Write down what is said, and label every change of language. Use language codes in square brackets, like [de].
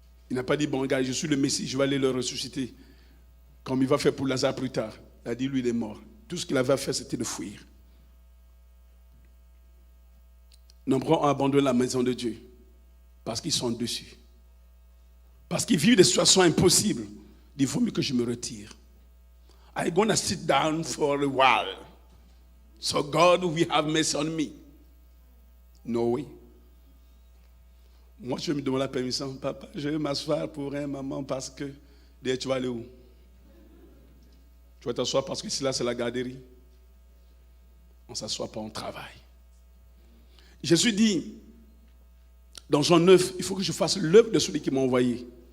[fr] Il n'a pas dit, bon gars, je suis le Messie, je vais aller le ressusciter. Comme il va faire pour Lazare plus tard. Il a dit, lui, il est mort. Tout ce qu'il avait à faire, c'était de fuir. Nombreux ont abandonné la maison de Dieu parce qu'ils sont dessus. Parce qu'ils vivent des situations impossibles. Il vaut mieux que je me retire. [en] I'm going to sit down for a while. So God will have mercy on me. No way. [fr] Moi, je vais me demander la permission. Papa, je vais m'asseoir pour un moment parce que... Tu vas aller où? Tu vas t'asseoir parce que ici, là, c'est la garderie. On ne s'assoit pas, on travaille. Jésus dit, dans Jean 9, il faut que je fasse l'œuvre de celui qui m'a envoyé.